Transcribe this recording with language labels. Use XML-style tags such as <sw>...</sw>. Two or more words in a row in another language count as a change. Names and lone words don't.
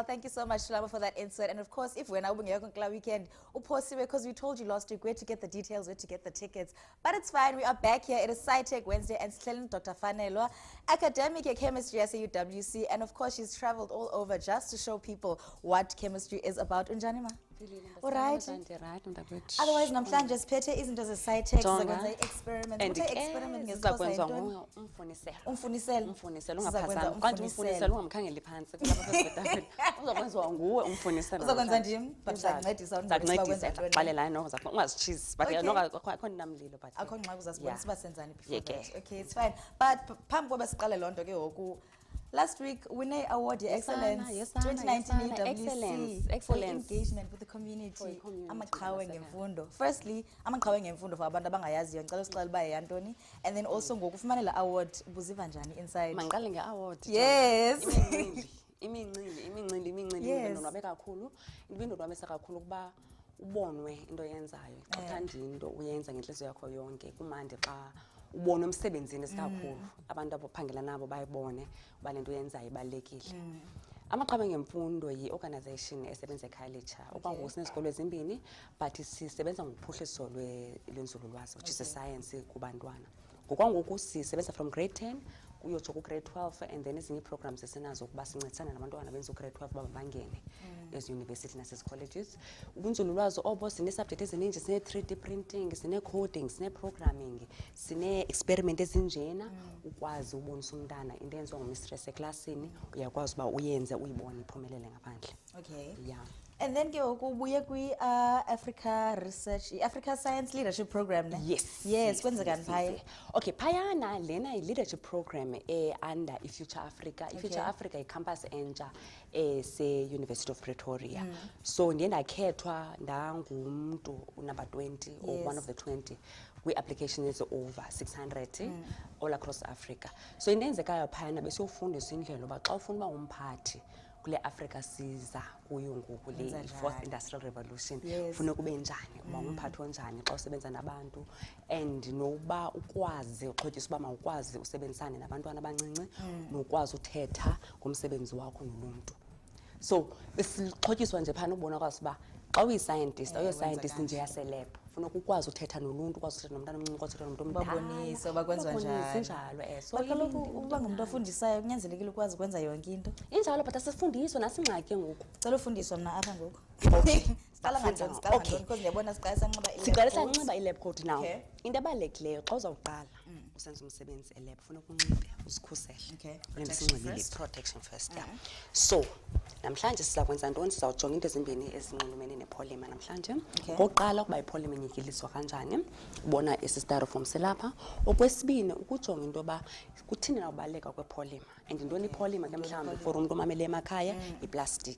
<en>Thank you so much, Shlama, for that insert. And of course, if we're now on weekend, because we told you last week where to get the details, where to get the tickets. But it's fine. We are back here. It is SciTech Wednesday, and Dr. Fanelwa, academic at chemistry at UWC. And of course, she's traveled all over just to show people what chemistry is about.</en> <xh>Unjanima?</xh> <en>All right. Otherwise,</en> <xh>namhlanje siphethe izinto ze-SciTech sizakwenza i-experiment. Uthe experiment ngesixhosa yintoni? Umfuniselo. Sizakwenza umfuniselo. Uzakwenza ndim, but uzakuncedisa akho ngxaki uzasibonisa uba senzani before that.</xh> <en>Okay, it's fine.</en> <xh>But phambi koba siqale loo nto ke ngoku,</xh> <en>last week winner award excellence 2019 EWC for engagement with the community.</en> <xh>Amaqhawe ngemfundo. Firstly, amaqhawe ngemfundo for abantu abangayaziyo ngicela usixela uba yantoni,</xh> <en>and then also</en> <xh>ngokufumanela award ubuziva njani inside? Mangiqale nge-award.</xh> <en>Yes.</en> <xh>imincili indonwabe kakhulu indonwabisa kakhulu ukuba ubonwe into oyenzayo xa uthanda into uyenza ngenhliziyo yakho yonke kumandi xa ubonwe emsebenzini esikakhulu abantu abaphangela nabo bayibone uba le nto uyenzayo ibalulekile. Amaqhawe ngemfundo yi-organisation esebenza ekhayelitsha okwangoku sinezikolo ezimbini but sisebenza ngophuhliso lwenzululwazi</xh> <en>which is science</en> <xh>kubantwana. Ngokwangoku sisebenza</xh> <en>from grade 10</en> <xh>uyotsho ku-grade 12 and then ezinye ii-programs esinazo ukuba sincedisana nabantwana benza u-grade 12 uba bangene eziyunivesithi nasezikholeges. Ubunzululwazi obo sinee-subject ezininji, sine-</xh> <en>3D printing,</en> <xh>sine-coding, sine-programming, sine-experiment ezinjena ukwazi ubonisa umntana into eyenziwa ngumistress eklasini uyakwazi uba uyenze uyibone iphumelele ngaphandle.</xh> <en>Okay. Yeah. And then</en> <xh>ke ubuye kwi-Africa Research, Africa Science Leadership Program, ne? Yes, kwenzekani phaya? Okay, phayana lena yi-</xh> <en>leadership program under</en> <xh>i-Future Africa. I-Future Africa yi-campus entsha se-University of Pretoria. So ndiye ndakhethwa ndangumntu</xh> <en>number 20 or one of the 20</en> <xh>kwi-applications</xh> <en>over 600 all across Africa.</en> <xh>So into eyenzekayo phayana besiyofundisa indlela uba xa ufuna uba umphathi kule Africa siza kuyo ngoku le</xh> <en>fourth industrial revolution</en> <xh>funeka ube njani uba umphathi onjani xa usebenza nabantu and nokuba ukwazi uxhotyisa uba mawukwazi usebenzisane nabantwana abancinci nokwazi uthetha ngomsebenzi wakho noluntu. So besixhotyiswa nje phana ubona kwazi uba xa uyi-scientist awuyo-scientist nje yaselab funeka ukwazi uthetha noluntu ukwazi uthetha nomntana omncinci ukwazi uthetha nomntu Babonise uba kwenziwa njani. Njalo so Kaloku uba ngumuntu ofundisayo kunyanzelekile ukwazi ukwenza yonke into. injalo but asifundiswa nasingxaki ngoku. Cela ufundiswa mna apha ngoku. Siqala ngantoni?</xh> <en>Okay.</en> <xh>Because ndiyabona siqala sanxiba Siqale sanxiba i-</xh> <en>lab coat now.</en> <xh>Into ebalulekileyo xa uzawuqala usenza umsebenzi e-lab funeka unxibe uzikhusele.</xh> <en>Okay. Protection first. Yeah.</en> <xh>So namhlanje siza kwenza ntoni? Sizawujonga into ezimbini ezinxulumene nepolymer namhlanje. Okokuqala ukuba ipolymer inyikiliswa kanjani, ubona esi styrofoam selapha. Okwesibini ukujonga into yoba kuthini na ubaluleka kwepolymer and intoni ipolymer ke mhlawumbi for umuntu omamele emakhaya iplastic.</xh>